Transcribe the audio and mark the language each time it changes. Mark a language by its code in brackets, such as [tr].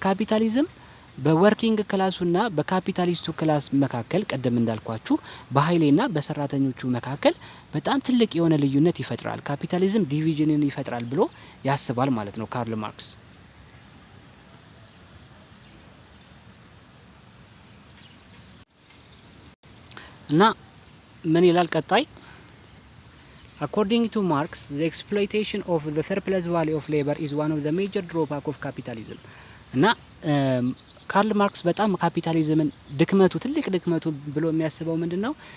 [am] ካፒታሊዝም በወርኪንግ ክላሱና በካፒታሊስቱ ክላስ መካከል ቀደም እንዳልኳችሁ በኃይሌና በሰራተኞቹ መካከል በጣም ትልቅ የሆነ ልዩነት ይፈጥራል። ካፒታሊዝም ዲቪዥንን ይፈጥራል ብሎ ያስባል ማለት ነው ካርል ማርክስ። እና ምን ይላል ቀጣይ? [en] According to Marx, the exploitation of the surplus value of labor is one of the major drawbacks of capitalism. [am] እና ካርል ማርክስ በጣም ካፒታሊዝምን ድክመቱ ትልቅ ድክመቱ ብሎ የሚያስበው ምንድነው?